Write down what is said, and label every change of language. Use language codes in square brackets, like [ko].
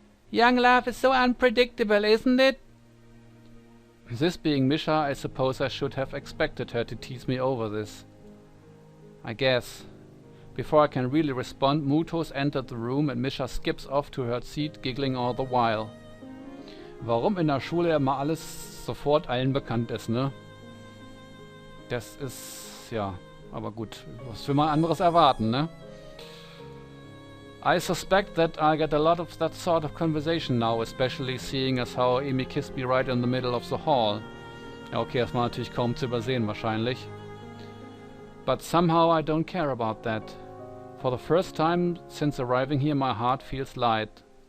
[en] Young love is so unpredictable, isn't it? This being Misha, I suppose I should have expected her to tease me over this. I guess. Before I can really respond, Mutos entered the room and Misha skips off to her seat, giggling all the while. [de] Warum in der Schule immer alles sofort allen bekannt ist, ne? Das ist, ja, aber gut, was will man anderes erwarten, ne? [en] I suspect that I get a lot of that sort of conversation now, especially seeing as how Amy kissed me right in the middle of the hall. [de] Ja, okay, das war natürlich kaum zu übersehen wahrscheinlich. [en] But somehow I don't care about that. For the first time since arriving here, my heart feels light.